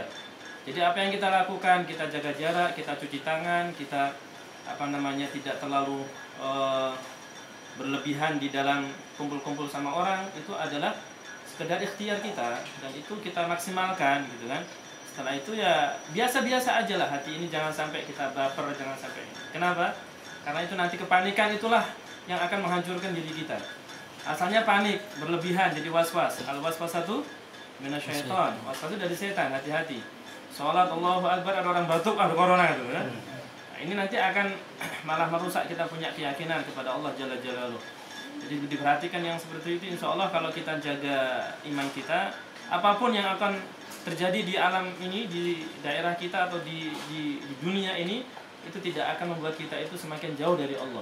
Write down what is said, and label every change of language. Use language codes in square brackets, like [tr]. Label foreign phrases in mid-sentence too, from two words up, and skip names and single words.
[id] Jadi apa yang kita lakukan, kita jaga jarak, kita cuci tangan, kita tidak terlalu berlebihan di dalam kumpul-kumpul sama orang, itu adalah sekedar ikhtiar kita, dan itu kita maksimalkan gitu kan. Setelah itu ya biasa-biasa aja lah, hati ini jangan sampai kita baper, jangan sampai. Kenapa? Karena itu nanti kepanikan itulah yang akan menghancurkan diri kita. Asalnya panik, berlebihan, jadi was-was. Kalau was-was satu, [ar] من الشيطان. [id] Was-was itu dari setan, hati-hati. Sholat [ar] الله أكبر, [id] ada orang batuk, ada corona gitu kan. Nah, ini nanti akan malah merusak kita punya keyakinan kepada Allah [ar] جل جلاله. [id] Jadi diperhatikan yang seperti itu. [ar] إن شاء الله [id] kalau kita jaga iman kita, apapun yang akan terjadi di alam ini, di daerah kita atau di dunia ini, itu tidak akan membuat kita itu semakin jauh dari Allah.